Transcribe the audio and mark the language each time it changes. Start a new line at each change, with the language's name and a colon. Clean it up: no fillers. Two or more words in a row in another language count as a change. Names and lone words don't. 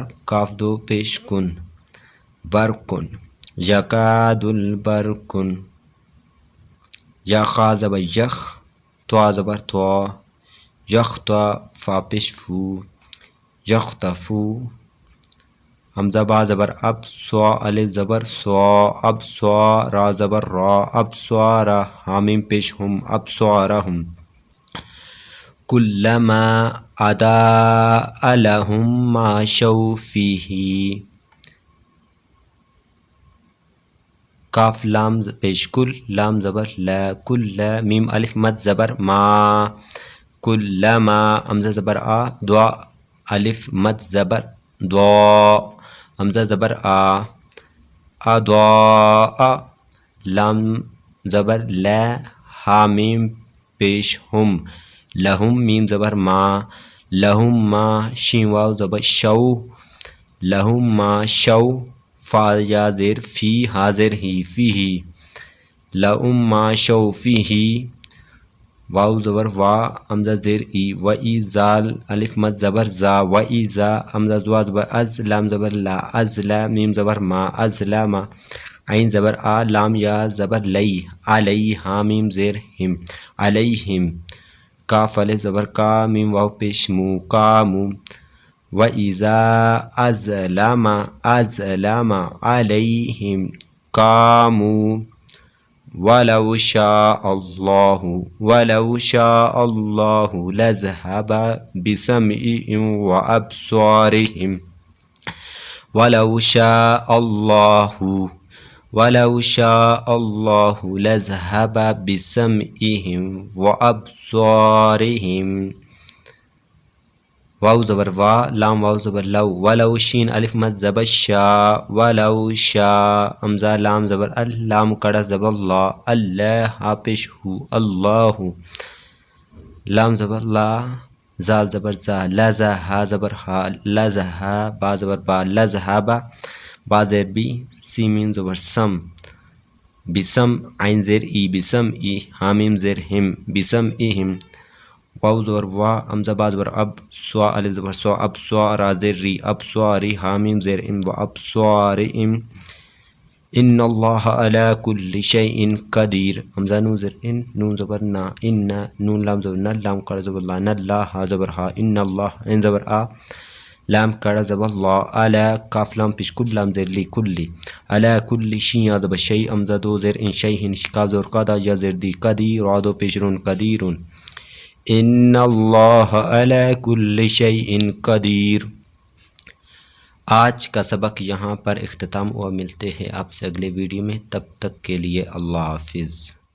Urdu: کاف دو پیش کن برکن یکاد البرکن یا خا زبر یخ تو زبر تو یختا فا پیش فو یختفو حمزہ با زبر اب سوا الف زبر سوا اب سوا را زبر را اب سوارا حامیم پیش ہم اب سوارہم
Arabic: کلما اضاء لهم ما شوا فیہ
Urdu: کاف لام پیش کل لام زبر لا کل میم الف مد زبر ما کلما حمزہ زبر آ دعا الف مد زبر دعا حمزہ زبر اضاء لام زبر لا حامیم پیش ہم لہم میم زبر ما لہم ما شین واو زبر شو لہم ما شو فا یا زیر فی حاضر ہی فی لہم ما شو فی واو زبر وا حمزہ زیر ای و ای زال الف مد زبر زا و ای زا حمزہ زوا زبر از لام زبر لا از لا میم زبر ما از لا ما عین زبر آ لام یا زبر لی علی حامیم زیر ہم علیہم کاف الف زبر کا میم واو پیش مو کامو
Arabic: و ایزا ازلم علیہم کامو ولو شاء اللہ لذهب بسمعهم وابصارهم ولو شاء اللہ لذهب بسمعهم وابصارهم
Urdu: واو زبر وا لام واو زبر لو ولو شین الف مد زبر شا ولو شا حمزہ لام زبر لام کڑا زبر اللہ اللہ پیش ہو اللہ لام زبر لا زال زبر زا لزا ہا زبر ہا لزہا با زبر با لذہبا با زیر بی سیمین زبر سم بسم عین زیر ای بسم ای حامیم زیر ہم بسم ایہم واو زبر وا حمزہ با زبر اب سوا الف زبر سوا اب سوا را زیر ری اب سوا ری حامیم زیر ام و اب سوا ری ام
Arabic: ان اللہ علی کل شیء قدیر
Urdu: حمزہ نون زیر ان نون زبر نا ان نون لام زبر نا لام کڑا زبر لا نا لا ہا زبر ہا ان اللہ ان زبر آ لام کڑا زبر لا علی کاف لام پیش کل لام زیر لی کلی
Arabic: علی کل شیء
Urdu: یا زبر شیء حمزہ دو زیر ان شیء کاف زبر قادا یا زیر دی قدیر را دو پیش رون قدیرون
Arabic: ان اللہ علی کل شیء قدیر۔
Urdu: آج کا سبق یہاں پر اختتام ہوا، ملتے ہیں آپ سے اگلے ویڈیو میں، تب تک کے لیے اللہ حافظ۔